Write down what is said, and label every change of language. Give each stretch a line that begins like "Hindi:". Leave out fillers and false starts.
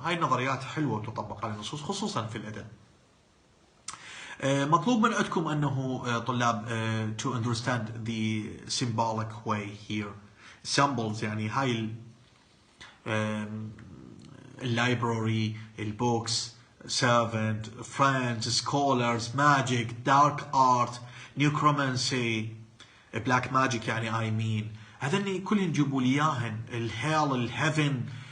Arabic: هاي النظريات حلوة وتطبق على النصوص خصوصا في الأدب. مطلوب من عندكم أنه طلاب
English: to understand the symbolic way here. Symbols يعني هاي library, books, servant, friends, scholars, magic, dark art, necromancy, black magic يعني I mean.
Arabic: هذني كلهن جيبوا لي اياهن، الهيل، الهيفن.